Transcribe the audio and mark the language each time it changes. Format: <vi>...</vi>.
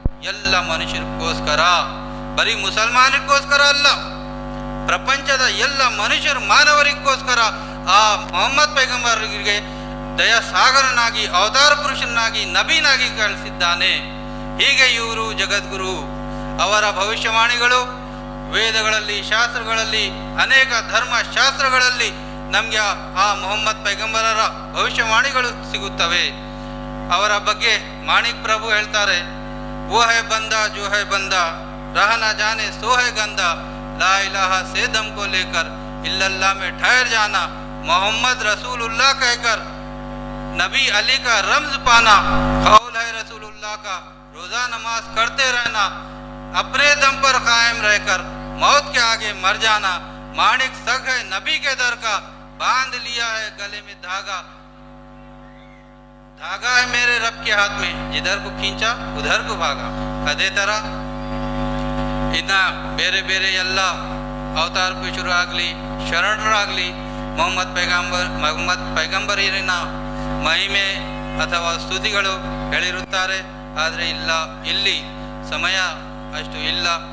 <kn>ಎಲ್ಲ ಮನುಷ್ಯರಿಗೋಸ್ಕರ, ಬರೀ ಮುಸಲ್ಮಾನರಿಗೋಸ್ಕರ ಅಲ್ಲ, ಪ್ರಪಂಚದ ಎಲ್ಲ ಮನುಷ್ಯರು ಮಾನವರಿಗೋಸ್ಕರ ಆ ಮೊಹಮ್ಮದ್ ಪೈಗಂಬರಿಗೆ ದಯಾಸಾಗರನಾಗಿ, ಅವತಾರ ಪುರುಷನಾಗಿ, ನಬೀನಾಗಿ ಕಳಿಸಿದ್ದಾನೆ. ಹೀಗೆ ಇವರು ಜಗದ್ಗುರು. ಅವರ ಭವಿಷ್ಯವಾಣಿಗಳು ವೇದಗಳಲ್ಲಿ, ಶಾಸ್ತ್ರಗಳಲ್ಲಿ, ಅನೇಕ ಧರ್ಮ ಶಾಸ್ತ್ರಗಳಲ್ಲಿ ನಮಗೆ ಆ ಮೊಹಮ್ಮದ್ ಪೈಗಂಬರರ ಭವಿಷ್ಯವಾಣಿಗಳು ಸಿಗುತ್ತವೆ. ಅವರ ಬಗ್ಗೆ ಮಾಣಿಕ್ ಪ್ರಭು ಹೇಳ್ತಾರೆ,</kn> <hi>वो है बंदा जो है बंदा रह न जाने सो है गंदा ला इलाहा से दम को लेकर इल्लल्लाह में ठहर जाना, मोहम्मद रसूलुल्लाह कहकर नबी अली का रम्ज पाना, कौल है रसूलुल्लाह का रोज़ा नमाज करते रहना, अपने दम पर कायम रहकर मौत के आगे मर जाना, माणिक सग है नबी के दर का, बांध लिया है गले में धागा, धागा है मेरे रब के हाथ में, जिधर को खींचा उधर को भागा.</hi> <kn>ಅದೇ ತರ ಇನ್ನ ಬೇರೆ ಬೇರೆ ಎಲ್ಲ ಅವತಾರ ಪುರುಷರು ಆಗಲಿ ಶರಣರಾಗಲಿ ಮೊಹಮ್ಮದ್ ಪೈಗಂಬರಿನ ಮಹಿಮೆ ಅಥವಾ ಸ್ತುತಿಗಳು ಹೇಳಿರುತ್ತಾರೆ. ಆದರೆ ಇಲ್ಲಿ ಸಮಯ ಅಷ್ಟು ಇಲ್ಲ.</kn>